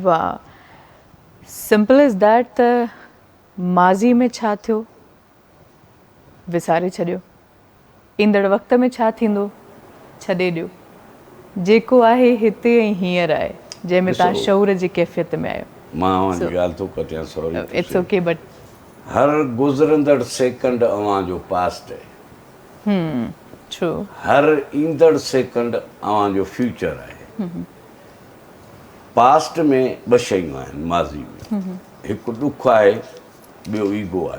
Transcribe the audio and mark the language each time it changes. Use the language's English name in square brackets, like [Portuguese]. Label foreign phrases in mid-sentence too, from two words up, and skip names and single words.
[English] वाह, simple is that. [Sindhi] त माज़ी में छा थियो विसारे छॾियो, ईंदड़ वक़्त में छा थींदो छॾे ॾियो। जेको आहे हिते ऐं हींअर आहे, जंहिंमें तव्हां शऊर जी कैफ़ियत में आहियो। मां ॻाल्हि थो कटियां, सॉरी। [English] it's okay, but [Sindhi] हर गुज़रंदड़ सेकंड अव्हां जो पास्ट आहे। ट्रू। हर ईंदड़ सेकंड अव्हां जो फ्यूचर आहे। पास्ट में 2 शयूं आहिनि माज़ी में, हिकु ॾुख आहे, ॿियो ईगो आहे।